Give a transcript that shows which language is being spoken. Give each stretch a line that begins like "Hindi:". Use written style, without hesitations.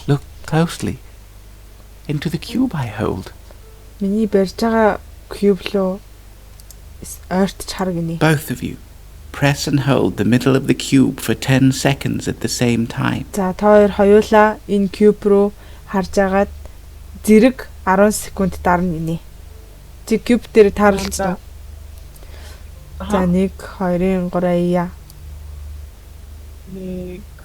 English: look closely into the cube I hold.
Mongolian: миний барьж байгаа cube руу ойртож хар гинэ.
English: Both of you, Press and hold the middle of the cube for 10 seconds at the same time.
Mongolian: За та хоёр хоёулаа энэ cube руу харж агаад зэрэг 10 секунд дарна гинэ. Тэг cube дээр тааруулчихсан. За 1 2 3 яа. 1